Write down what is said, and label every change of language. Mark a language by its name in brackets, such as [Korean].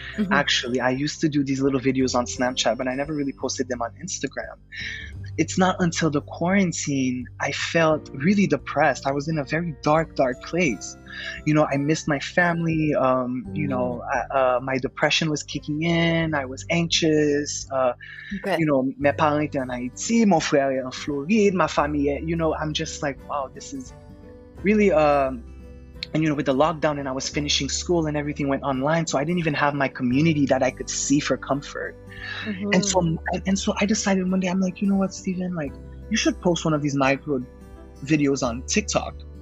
[English] Actually, I used to do these little videos on Snapchat, but I never really posted them on Instagram. It's not until the quarantine I felt really depressed. I was in a very dark place. You know, I missed my family. You know, my depression was kicking in. I was anxious. You know, [French] mes parents étaient en Haïti, mon frère est en Floride, ma famille. [English] You know, I'm just like, wow, this is really. And you know, with the lockdown, and I was finishing school, and everything went online, so I didn't even have my community that I could see for comfort. And so I decided one day, I'm like, you know what, Steven, like, you should post one of these micro videos on TikTok.